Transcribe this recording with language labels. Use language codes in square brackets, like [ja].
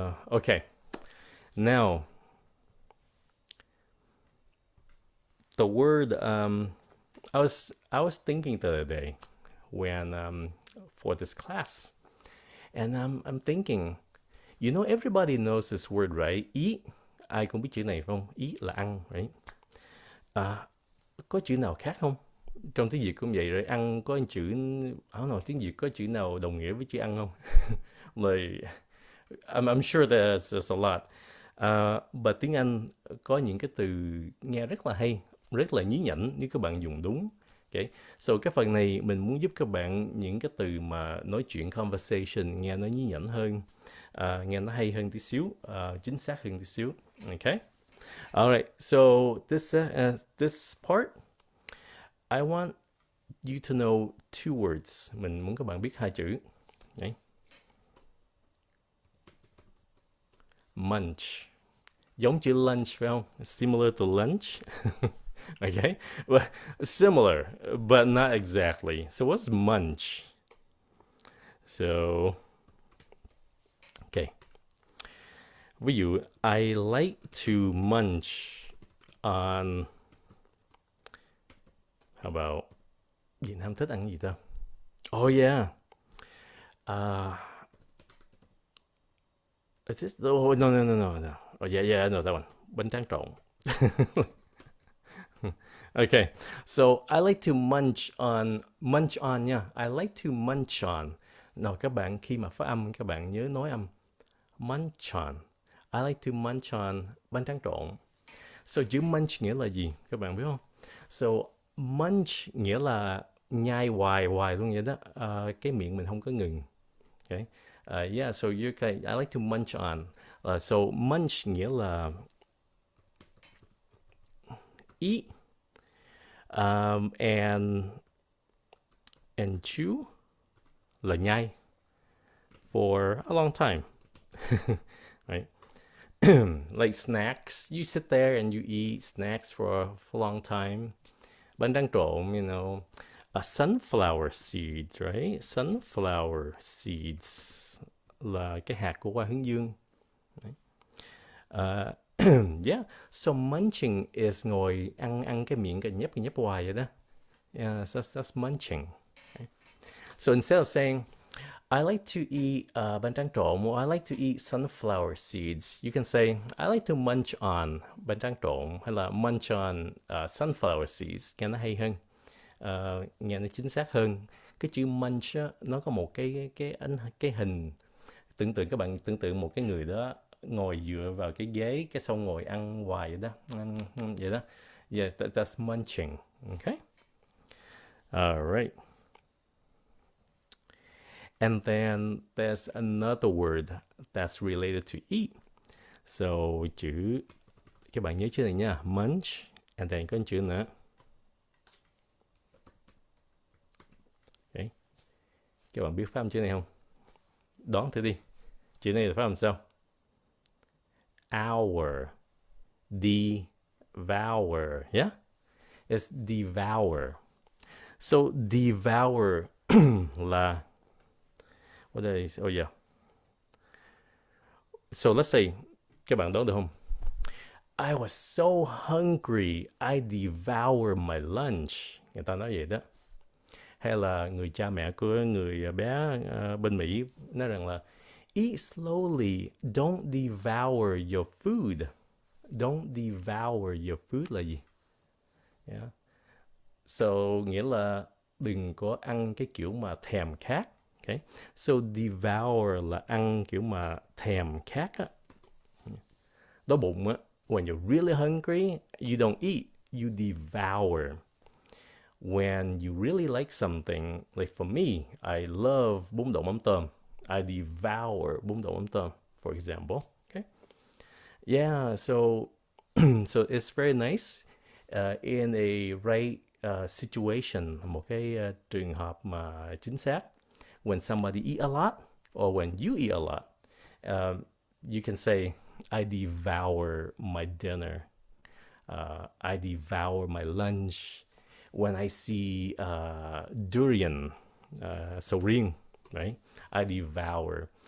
[en] Okay. Now, the word I was thinking the other day when for this class, and I'm thinking, you know, everybody knows this word, right? Eat. [vi] Ai cũng biết chữ này không? Eat là ăn, right? Có chữ nào khác không? Trong tiếng Việt cũng vậy rồi. Ăn có chữ, [en] I don't know, [vi] tiếng Việt có chữ nào đồng nghĩa với chữ ăn không? [en] Like, I'm sure there's a lot. [vi] But tiếng Anh có những cái từ nghe rất là hay, rất là nhí nhảnh nếu các bạn dùng đúng. Okay. So cái phần này mình muốn giúp các bạn những cái từ mà nói chuyện conversation nghe nó nhí nhảnh hơn, nghe nó hay hơn tí xíu, chính xác hơn tí xíu. [en] Okay. Alright. So this part, I want you to know two words. [vi] Mình muốn các bạn biết hai chữ. Okay. Munch. Giống chữ lunch phải không? [en] Similar to lunch. Okay? Well, similar, but not exactly. So what's munch? So, okay. [vi] Ví dụ, [en] I like to munch on... How about... [vi] Việt Nam thích ăn gì ta? Oh yeah. [en] Oh, no. Oh yeah, I know that one. Bánh tráng trộn. Okay, so I like to munch on nha. I like to munch on. [vi] Nào các bạn khi mà phát âm các bạn nhớ nói âm munch on. [en] I like to munch on [vi] bánh tráng trộn. So chữ munch nghĩa là gì? Các bạn biết không? So munch nghĩa là nhai hoài luôn vậy đó. Cái miệng mình không có ngừng. [en] Okay. Yeah, so you can, I like to munch on. So munch nghĩa là eat, and chew [vi] là nhai [en] for a long time. Right? Like snacks, you sit there and you eat snacks for a long time. Bánh tráng trộn, you know, a sunflower seed, right? [vi] Sunflower seeds là cái hạt của hoa hướng dương. [en] Yeah, so munching is [vi] ngồi ăn cái miệng cái nhấp hoài vậy đó. [en] Yeah, so that's munching. Okay. So instead of saying I like to eat bánh tráng trộn or I like to eat sunflower seeds, you can say I like to munch on bánh tráng trộn hay là munch on sunflower seeds, [vi] nghe nó hay hơn, nghe nó chính xác hơn. Cái chữ munch á, nó có một cái hình, các bạn tưởng tượng một cái người đó ngồi dựa vào cái ghế, cái xong ngồi ăn hoài vậy đó, vậy đó. [en] Yeah, that's munching. Okay. All right. And then there's another word that's related to eat. [vi] So chữ, các bạn nhớ chữ này nha, munch, and then có chữ nữa. Okay. Các bạn biết phát âm chữ này không? Đoán thử đi. Chữ này là phát âm sao? Hour. [en] Devour. Yeah? It's devour. So devour là... What is... Oh yeah. [vi] So let's say, các bạn đoán được không? [en] I was so hungry, I devoured my lunch. [vi] Người ta nói vậy đó. Hay là người cha mẹ của người bé bên Mỹ nói rằng là [en] eat slowly, don't devour your food. Don't devour your food [vi] là gì? Yeah. So nghĩa là đừng có ăn cái kiểu mà thèm khát Okay. So devour là ăn kiểu mà thèm khát á, đói bụng á. [en] When you're really hungry, you don't eat, you devour. When you really like something, like for me, I love bún đậu mắm tôm. I devour bún đậu mắm tôm, for example. Okay. Yeah, so so it's very nice in a right situation, [vi] một cái trường hợp mà chính xác. [en] When somebody eat a lot or when you eat a lot, you can say, I devour my dinner. I devour my lunch. When I see durian, sầu riêng, right? I devour.